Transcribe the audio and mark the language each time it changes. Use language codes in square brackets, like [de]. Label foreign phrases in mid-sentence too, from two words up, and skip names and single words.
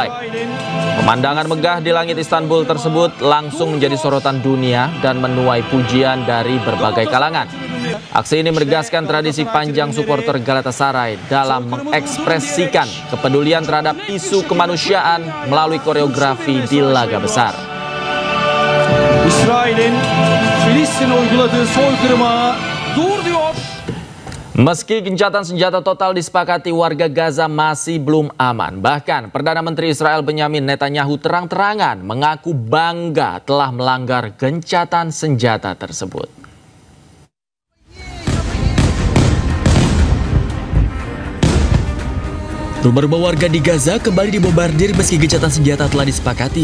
[id] Pemandangan megah di langit Istanbul tersebut langsung menjadi sorotan dunia dan menuai pujian dari berbagai kalangan. Aksi ini menegaskan tradisi panjang supporter Galatasaray dalam mengekspresikan kepedulian terhadap isu kemanusiaan melalui koreografi di laga besar. [tr] İsrail'in Filistin uyguladığı soykırıma dur diyor. [id] Meski gencatan senjata total disepakati, warga Gaza masih belum aman. Bahkan Perdana Menteri Israel Benyamin Netanyahu terang-terangan mengaku bangga telah melanggar gencatan senjata tersebut. Rumah-rumah warga di Gaza kembali dibombardir meski gencatan senjata telah disepakati.